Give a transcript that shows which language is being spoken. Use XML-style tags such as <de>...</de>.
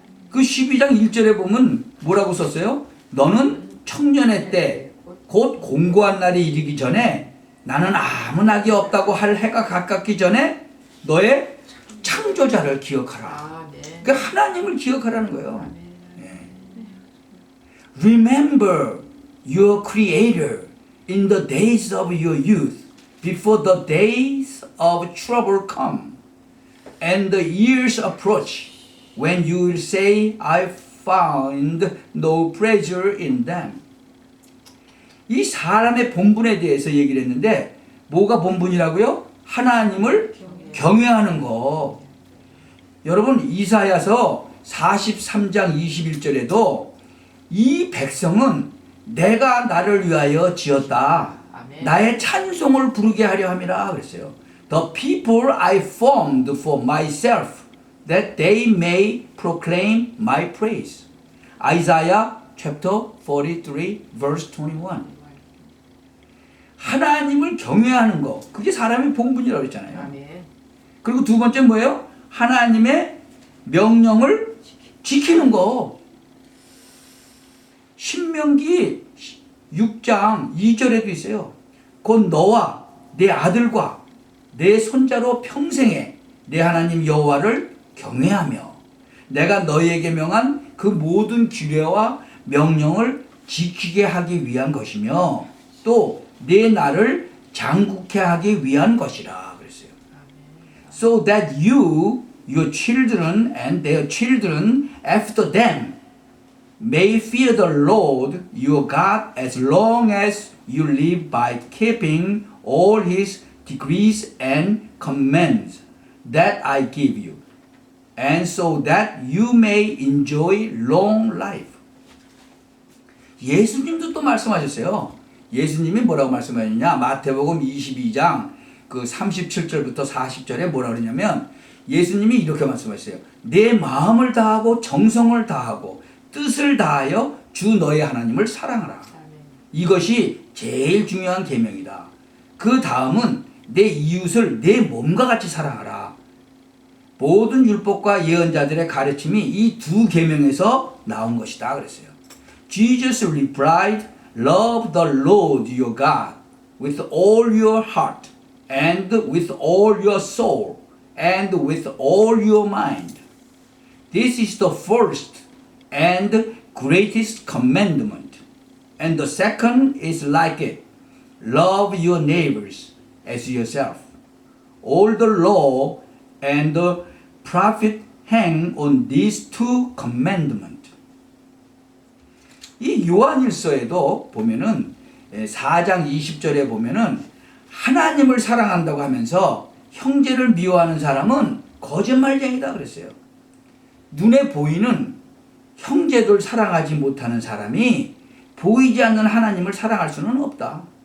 <ko>그 12장 1절에 보면 뭐라고 썼어요? 너는 청년의 때 곧 공고한 날이 이르기 전에 나는 아무 낙이 없다고 할 해가 가깝기 전에 너의 창조자를 기억하라. 아멘. 그 하나님을 기억하라는 거예요. 아멘. 예.</ko> <en>Remember your Creator in the days of your youth, before the days of trouble come, and the years approach, when you will say, I found no pleasure in them.</en> <ko>이 사람의 본분에 대해서 얘기를 했는데 뭐가 본분이라고요? 하나님을 경외하는 거. 여러분 이사야서 43장 21절에도 이 백성은 내가 나를 위하여 지었다. 아멘. 나의 찬송을 부르게 하려 함이라 그랬어요.</ko> <en>The people I formed for myself, that they may proclaim my praise. Isaiah chapter 43 verse 21.</en> <ko>하나님을 경외하는 거, 그게 사람의 본분이라고 했잖아요. 아멘. 그리고 두 번째 뭐예요? 하나님의 명령을 지키는 거. 신명기 6장 2절에도 있어요. 곧 너와 내 아들과 내 손자로 평생에 내 하나님 여호와를 경외하며 내가 너희에게 명한 그 모든 규례와 명령을 지키게 하기 위한 것이며 또 내 나를 장국케 하기 위한 것이라 그랬어요.</ko> <en>So that you, your children and their children after them may fear the Lord your God as long as you live by keeping all his decrees and commands that I give you, and so that you may enjoy long life.</en> <ko>예수님도 또 말씀하셨어요. 예수님이 뭐라고 말씀하셨냐? 마태복음 22장 그 37절부터 40절에 뭐라 그러냐면 예수님이 이렇게 말씀하셨어요. 내 마음을 다하고 정성을 다하고 뜻을 다하여 주 너의 하나님을 사랑하라. 아멘. 이것이 제일 중요한 계명이다. 그 다음은 내 이웃을 내 몸과 같이 사랑하라. 모든 율법과 예언자들의 가르침이 이 두 계명에서 나온 것이다 그랬어요.</ko> <en>Jesus replied, Love the Lord your God with all your heart and with all your soul and with all your mind. This is the first and greatest commandment. And the second is like it. Love your neighbors as yourself. All the law and the prophet hang on these two commandments.</en> <ko>이 요한일서에도 보면은 4장 20절에 보면은 하나님을 사랑한다고 하면서 형제를 미워하는 사람은 거짓말쟁이다 그랬어요. 눈에 보이는 형제들 사랑하지 못하는 사람이 보이지 않는 하나님을 사랑할 수는 없다.</ko>